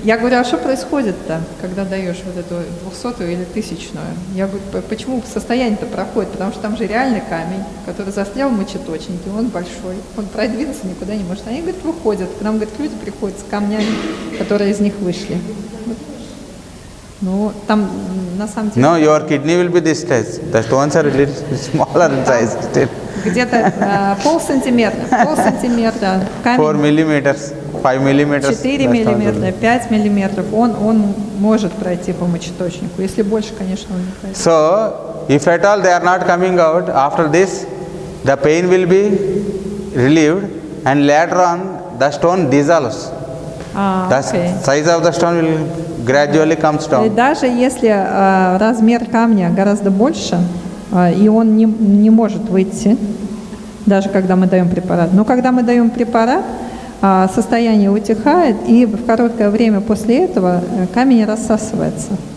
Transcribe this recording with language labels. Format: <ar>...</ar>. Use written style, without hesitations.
<ru>Я говорю, а что происходит-то, когда даешь вот эту 200-ю или 1000-ю? Я говорю, почему состояние-то проходит? Потому что там же реальный камень, который застрял в мочеточнике, он большой, он продвинуться никуда не может. Они, говорят, выходят. К нам, говорят, люди приходят с камнями, которые из них вышли. Там на самом деле...</ru> <en>No, your kidney will be this size. The stones are a little smaller in size still.</en> <ru>Где-то полсантиметра,</ru> <en>4 millimeters, 5 millimeters.</en> <ru>4 миллиметра, 5 миллиметров, он может пройти по мочеточнику. Если больше, конечно, он не пройдет.</ru> <en>So, if at all they are not coming out, after this, the pain will be relieved and later on the stone dissolves. The size of the stone will gradually comes down.</en> <ru>И даже если размер камня гораздо больше, и он не может выйти, даже когда мы даем препарат. Но когда мы даем препарат, состояние утихает, и в короткое время после этого камень рассасывается.</ru>